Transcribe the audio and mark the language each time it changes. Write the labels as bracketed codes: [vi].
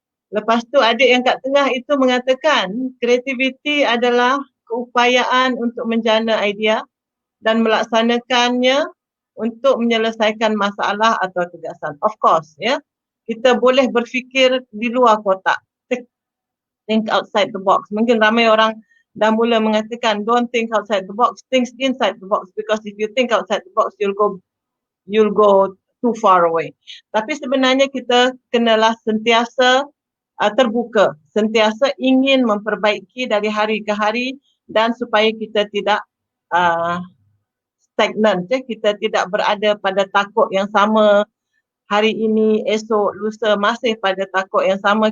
[ms] Lepas tu adik yang kat tengah itu mengatakan kreativiti adalah keupayaan untuk menjana idea dan melaksanakannya untuk menyelesaikan masalah atau tugasan. [en] Of course, [ms] ya. Kita boleh berfikir di luar kotak. [en] Think outside the box. [ms] Mungkin ramai orang dah mula mengatakan [en] don't think outside the box, think inside the box, because if you think outside the box you'll go too far away. [ms] Tapi sebenarnya kita kenalah sentiasa terbuka, sentiasa ingin memperbaiki dari hari ke hari dan supaya kita tidak stagnan, kita tidak berada pada takut yang sama hari ini, esok, lusa masih pada takut yang sama.